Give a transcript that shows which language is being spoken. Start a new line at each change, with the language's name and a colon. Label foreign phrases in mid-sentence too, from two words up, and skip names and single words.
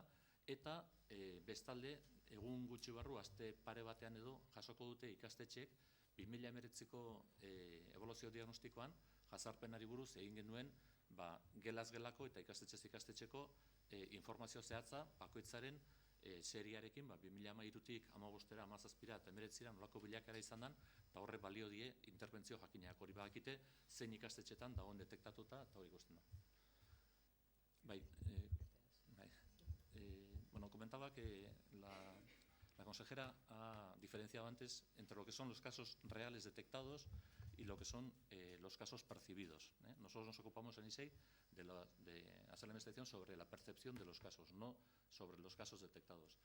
Basque: eta bestalde, egun gutxi barru, aste pare batean edo, jasoko dute ikastetxek 2019ko ebaluazio diagnostikoan, jazarpenari buruz egin genuen gelaz-gelako eta ikastetxez ikastetxeko informazio zehatza bakoitzaren seriarekin 2013tik 15era, 17era eta 19era nolako bilakera izan den, eta horre balio die interbentzio jakinak. Hori badakite zein ikastetxetan dagoen detektatuta eta hori ikusten da.
Spanish: Comentaba que la consejera ha diferenciado antes entre lo que son los casos reales detectados y lo que son los casos percibidos. Nosotros nos ocupamos en ISEI de hacer la investigación sobre la percepción de los casos, no sobre los casos detectados.